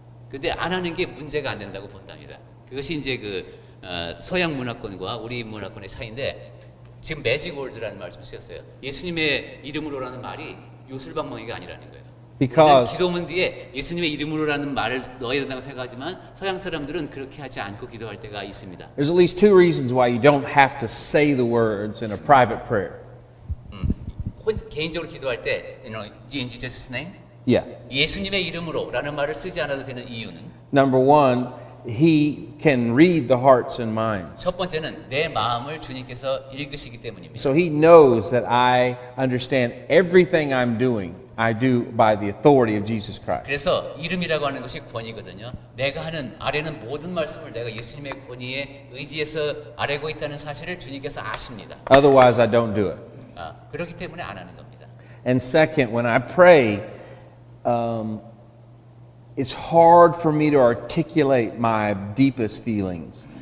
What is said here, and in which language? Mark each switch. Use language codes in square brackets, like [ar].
[ko] 근데 안 하는 게 문제가 안 된다고 본답니다. 그것이 이제 그 서양 문화권과 우리 문화권의 차이인데, 지금 매직 월드라는 말씀 쓰셨어요. 예수님의 이름으로라는 말이 요술방망이가 아니라는 거예요. [en] Because [ko] 기도문 뒤에 예수님의 이름으로라는 말을 넣어야 된다고 생각하지만 서양 사람들은 그렇게 하지 않고 기도할 때가 있습니다. [en] there's at least two reasons why you don't have to say the words in a private prayer. [ko] 개인적으로 기도할 때, [en] in Jesus' name, Yeah. [ko] 예수님의 이름으로라는 말을 쓰지 않아도 되는 이유는, [en] Number one, he can read the hearts and minds. [ko] 첫 번째는 내 마음을 주님께서 읽으시기 때문입니다. [en] So he knows that I understand everything I'm doing. I do by the authority of Jesus Christ. [ko] 그래서 이름이라고 하는 것이 권위거든요. 내가 하는 아래는 모든 말씀을 내가 예수님의 권위에 의지해서 아뢰고 있다는 사실을 주님께서 아십니다. [en] Otherwise, I don't do it. [ko] 그렇기 때문에 안 하는 겁니다. [en] And second, when I pray, it's hard for me to articulate my deepest feelings.